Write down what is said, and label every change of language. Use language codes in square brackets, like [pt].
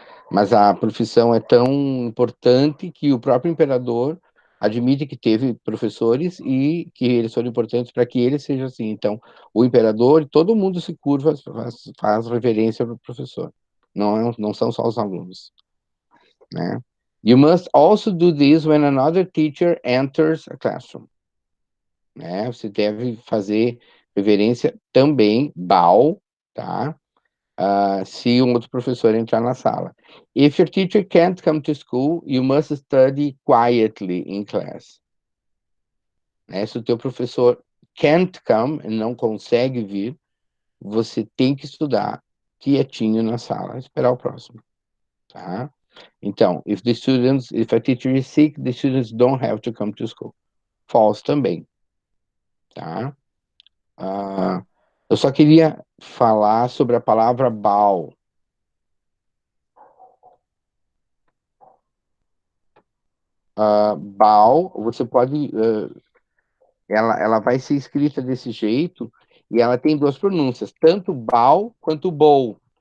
[pt] Mas a profissão é tão importante que o próprio imperador admite que teve professores e que eles foram importantes para que ele seja assim. Então, o imperador, todo mundo se curva, faz reverência para o professor. Não são só os alunos, né? [en] You must also do this when another teacher enters a classroom, né? [pt] Você deve fazer reverência também, bow, tá? Se um outro professor entrar na sala. [en] If your teacher can't come to school, you must study quietly in class. [pt] Né? Se o teu professor [en] can't come, [pt] não consegue vir, você tem que estudar quietinho na sala, esperar o próximo, tá? [en] Então, if a teacher is sick, the students don't have to come to school. [pt] False também, tá? Eu só queria falar sobre a palavra bow. Bow, você pode ela vai ser escrita desse jeito e ela tem duas pronúncias, tanto bow quanto bow.